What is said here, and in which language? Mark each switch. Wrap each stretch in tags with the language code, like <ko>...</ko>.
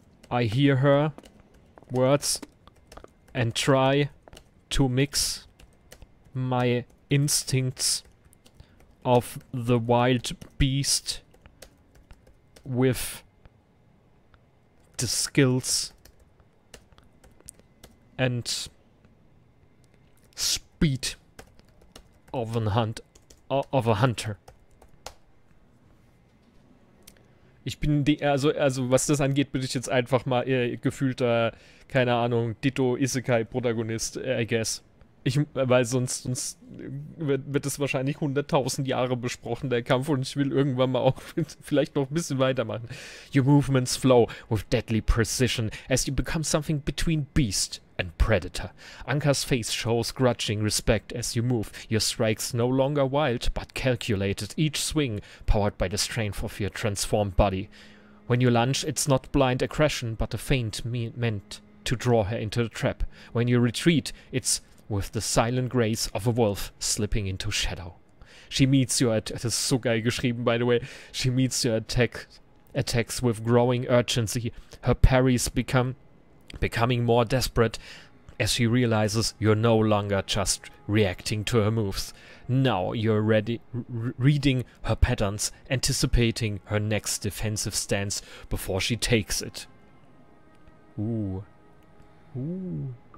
<en>I hear her words and try to mix my instincts of the wild beast with the skills and speed of a hunter.</en> <de>Ich bin, also was das angeht, bin ich jetzt einfach mal gefühlter, keine Ahnung, Ditto-Isekai-Protagonist,</de> <en>I guess.</en> <de>Weil sonst wird es wahrscheinlich 100.000 Jahre besprochen, der Kampf, und ich will irgendwann mal auch vielleicht noch ein bisschen weitermachen.</de> <en>Your movements flow with deadly precision as you become something between beast and predator. Anka's face shows grudging respect as you move, your strikes no longer wild but calculated, each swing powered by the strength of your transformed body. When you lunge, it's not blind aggression but a feint meant to draw her into the trap. When you retreat, it's with the silent grace of a wolf slipping into shadow. She meets your</en> <de>das ist so geil geschrieben,</de> <en>by the way. She meets your attacks with growing urgency. Her parries becoming more desperate as she realizes you're no longer just reacting to her moves. Now you're reading her patterns, anticipating her next defensive stance before she takes it. Ooh. Ooh.</en>